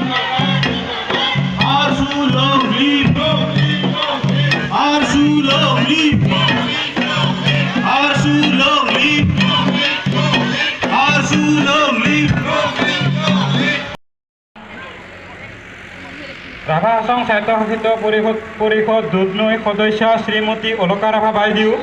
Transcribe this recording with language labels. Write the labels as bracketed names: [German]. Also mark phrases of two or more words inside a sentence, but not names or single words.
[Assamese] Arsulong Live, Arsulong Live, Arsulong Live, Arsulong Live. ৰাভা আসাম স্বায়ত্তশাসিত পৰিষদ দুধনৈ সদস্য শ্ৰীমতী অলকা ৰাভা বাইদেউ,